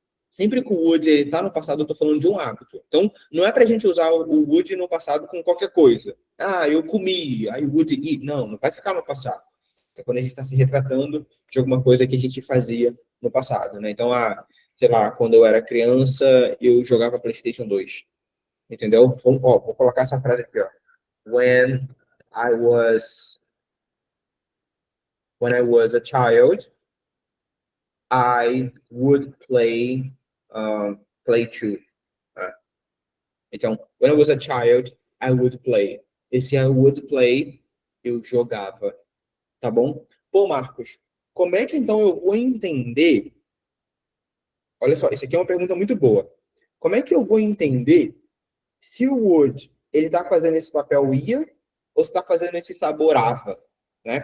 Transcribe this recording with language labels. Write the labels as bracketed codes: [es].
[pt] Sempre que o would está no passado, eu estou falando de um hábito. Então, não é para a gente usar o would no passado com qualquer coisa. Eu comi, [en] I would eat. [pt] Não vai ficar no passado. É quando a gente está se retratando de alguma coisa que a gente fazia no passado, né? Então, sei lá, quando eu era criança, eu jogava PlayStation 2. Entendeu? Vou colocar essa frase aqui, ó. [en] When I was a child, I would play too. Então, when I was a child, I would play. [pt] Esse [en] I would play, [pt] eu jogava. Tá bom? Pô, Marcos, como é que então eu vou entender? Olha só, isso aqui é uma pergunta muito boa. Como é que eu vou entender se o would ele está fazendo esse papel ia ou se está fazendo esse saborava? Né?